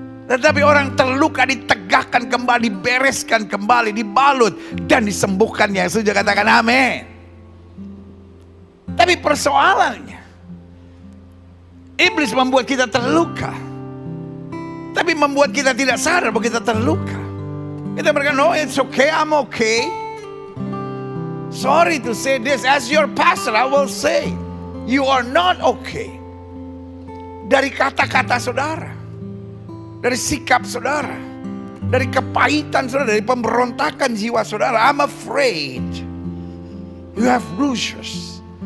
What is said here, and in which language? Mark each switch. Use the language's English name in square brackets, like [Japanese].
[Indonesian] Tetapi orang terluka ditegakkan kembali, dibereskan kembali, dibalut dan disembuhkannya. Setuju katakan amin. Tapi persoalannya, iblis membuat kita terluka, tapi membuat kita tidak sadar bahwa kita terluka. Kita berkata, [English] no, it's okay, I'm okay. Sorry to say this, as your pastor I will say, you are not okay. [Indonesian] Dari kata-kata saudara, dari sikap saudara, dari kepahitan saudara, dari pemberontakan jiwa saudara. [English] I'm afraid you have bruises.